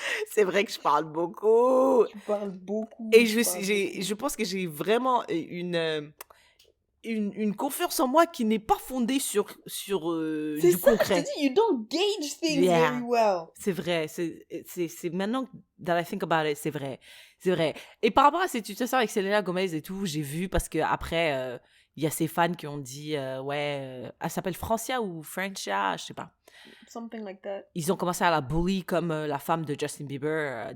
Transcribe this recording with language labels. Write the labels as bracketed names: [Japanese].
[French] C'est vrai que je parle beaucoup. Tu parles beaucoup. Et je pense que j'ai vraiment une confiance en moi qui n'est pas fondée sur du concret. Je te dis, [English] you don't gauge things very well. [French] C'est vrai. C'est maintenant [English] that I think about it, [French] c'est vrai. C'est vrai. Et par rapport à cette situation avec Selena Gomez et tout, j'ai vu parce que après, il y a ces fans qui ont dit, elle s'appelle Francia ou Francia, je sais pas. [English] Something like that. [French] Ils ont commencé à la bully comme la femme de Justin Bieber.